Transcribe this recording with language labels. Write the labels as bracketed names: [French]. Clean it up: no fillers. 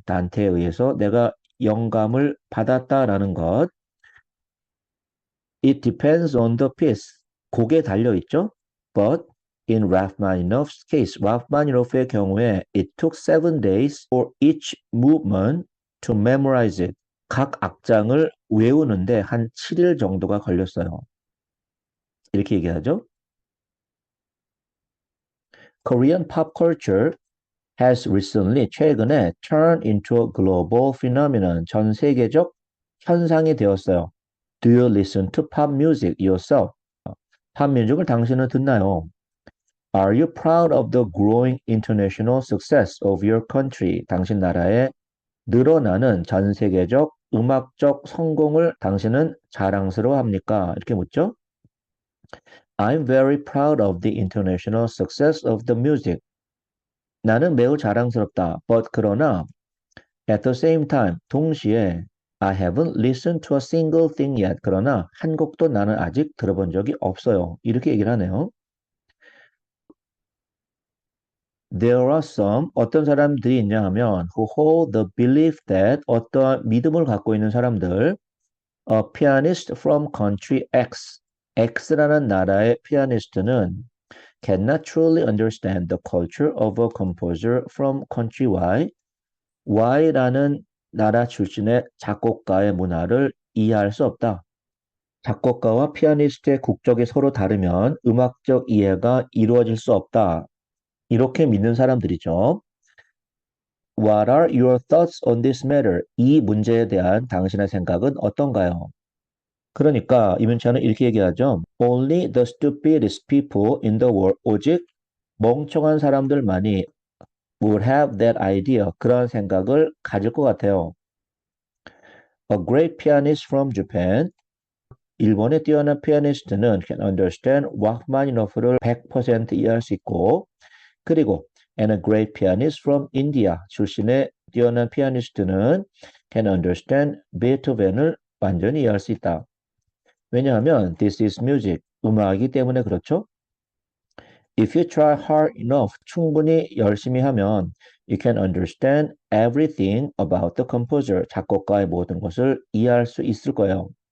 [Korean] 단테에 의해서 내가 영감을 받았다라는 것. [English] It depends on the piece. [Korean] 곡에 달려 있죠. [English] But in Rachmaninoff's case, [Korean] 라흐마니노프의 경우에 [English] it took 7 days for each movement to memorize it. [Korean] 각 악장을 외우는데 한 7일 정도가 걸렸어요. 이렇게 얘기하죠. [English] Korean pop culture, has recently [Korean] 최근에 [English] turned into a global phenomenon [Korean] 전 세계적 현상이 되었어요. [English] Do you listen to pop music yourself? [Korean] 팝 뮤직을 당신은 듣나요? [English] Are you proud of the growing international success of your country? [Korean] 당신 나라의 늘어나는 전 세계적 음악적 성공을 당신은 자랑스러워합니까? 이렇게 묻죠. [English] I'm very proud of the international success of the music. [Korean] 나는 매우 자랑스럽다. [English] But [Korean] 그러나 [English] at the same time [Korean] 동시에 [English] I haven't listened to a single thing yet. [Korean] 그러나 한 곡도 나는 아직 들어본 적이 없어요. 이렇게 얘기를 하네요. [English] There are some [Korean] 어떤 사람들이 있냐 하면 [English] who hold the belief that [Korean] 어떠한 믿음을 갖고 있는 사람들 [English] A pianist from country X [Korean] X라는 나라의 피아니스트는 [English] cannot truly understand the culture of a composer from country Y [Korean] Y라는 나라 출신의 작곡가의 문화를 이해할 수 없다. 작곡가와 피아니스트의 국적이 서로 다르면 음악적 이해가 이루어질 수 없다. 이렇게 믿는 사람들이죠. [English] What are your thoughts on this matter? [Korean] 이 문제에 대한 당신의 생각은 어떤가요? 그러니까 이문찬은 이렇게 얘기하죠. [English] Only the stupidest people in the world, [Korean] 오직 멍청한 사람들만이 [English] would have that idea, [Korean] 그런 생각을 가질 것 같아요. [English] A great pianist from Japan, [Korean] 일본의 뛰어난 피아니스트는 [English] can understand [Korean] 락마니노프를 100% 이해할 수 있고, 그리고 [English] and a great pianist from India [Korean] 출신의 뛰어난 피아니스트는 can understand 베토벤을 완전히 이해할 수 있다. 왜냐하면 [English] this is music, [Korean] 음악이기 때문에 그렇죠. [English] If you try hard enough, [Korean] 충분히 열심히 하면 [English] you can understand everything about the composer, [Korean] 작곡가의 모든 것을 이해할 수 있을 거예요.